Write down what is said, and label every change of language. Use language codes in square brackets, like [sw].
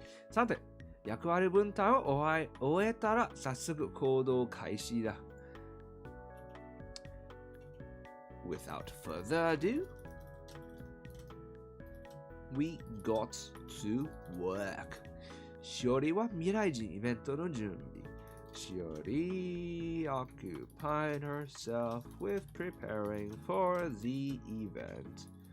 [ja] さて、役割分担を終えたら早速行動開始だ。 [en] Without further ado, we got to work. [ja] Shorty は未来人イベントの準備。 [en] Shorty occupied herself with preparing for the event.